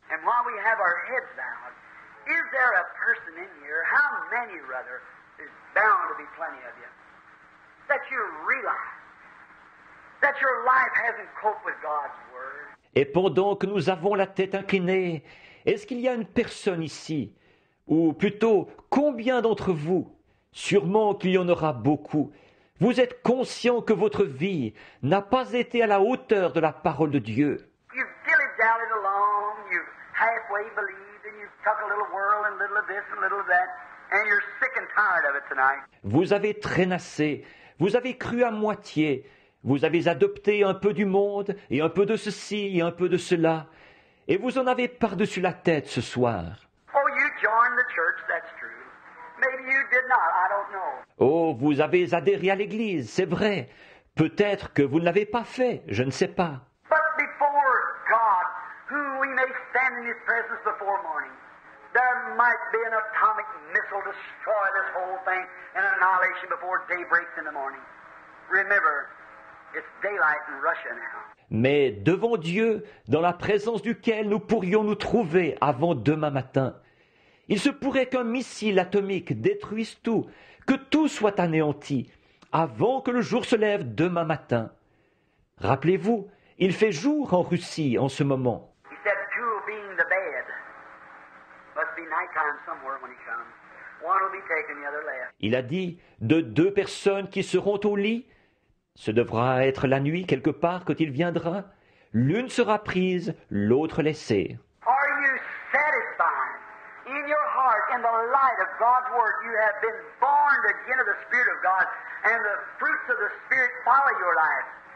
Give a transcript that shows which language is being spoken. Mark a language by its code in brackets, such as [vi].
[en] And while we have our heads bowed, is there a person in here, how many, rather, there's bound to be plenty of you, that you realize that your life hasn't coped with God's Word? [fr] Et pendant que nous avons la tête inclinée, est-ce qu'il y a une personne ici, ou plutôt, combien d'entre vous, sûrement qu'il y en aura beaucoup, vous êtes conscient que votre vie n'a pas été à la hauteur de la parole de Dieu? [en] You've dilly-dallied along, you've halfway believed, and you've took a little whirl and little of this and little of that, and you're sick and tired of it tonight. [fr] Vous avez traînassé, vous avez cru à moitié, vous avez adopté un peu du monde et un peu de ceci et un peu de cela, et vous en avez par-dessus la tête ce soir. [en] Oh, you joined the church, that's true. Maybe you did not, I don't know. [fr] Oh, vous avez adhéré à l'Église, c'est vrai. Peut-être que vous ne l'avez pas fait, je ne sais pas. [en] But before God, whom we may stand in His presence before morning, there might be an atomic missile destroy this whole thing and annihilation before day breaks in the morning. Remember, it's daylight in Russia now. [fr] Mais devant Dieu, dans la présence duquel nous pourrions nous trouver avant demain matin, il se pourrait qu'un missile atomique détruise tout, que tout soit anéanti, avant que le jour se lève demain matin. Rappelez-vous, il fait jour en Russie en ce moment. [en] He said, two will be in the bed. Must be nighttime somewhere when He comes. One will be taken, the other left. [fr] Il a dit, de deux personnes qui seront au lit, ce devra être la nuit quelque part quand il viendra, l'une sera prise, l'autre laissée. [en] Are you satisfied in your heart, in the light of God's Word? You have been born again of the Spirit of God, and the fruits of the Spirit follow your life.